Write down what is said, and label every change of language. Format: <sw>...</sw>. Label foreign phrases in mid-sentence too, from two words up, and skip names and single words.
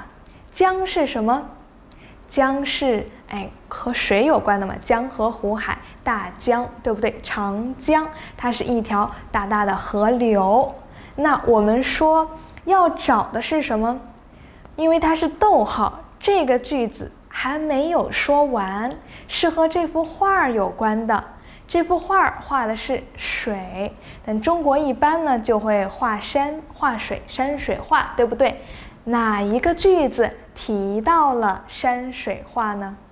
<zh>江是什麼？江是和水有關的嘛，江河湖海，大江，對不对？長江它是一條大大的河流。那我們說要找的是什麼？因為它是逗號，這個句子還沒有說完，是和這幅畫有關的。這幅畫畫的是水，但中國一般呢就會畫山、畫水，山水畫，對不對？哪一個句子提到了山水畫呢？</zh>